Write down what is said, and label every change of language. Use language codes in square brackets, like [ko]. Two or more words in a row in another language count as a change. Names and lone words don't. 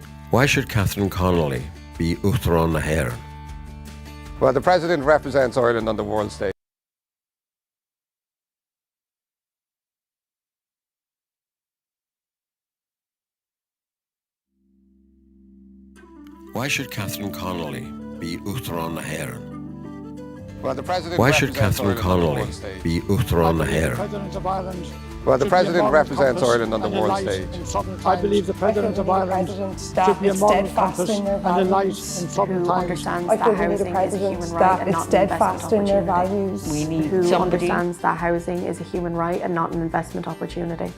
[en] Why should Katherine Connelly be [ga] Uachtaráin na hÉireann? [en] Well, the President represents Ireland on the world stage. Why should Katherine Connelly be [ga] Uachtaráin na hÉireann? [en] Well, the President Why should represents Katherine Ireland on the Connelly world stage. [ga] be Uachtaráin na hÉireann? [en] President of Ireland. Well, the President represents Ireland on the and a world light stage. in troubled times. I believe the President of Ireland should be a moral compass and a light in troubled times. I feel we need a president that is steadfast in their values. We need who somebody understands that housing is a human right and not an investment opportunity.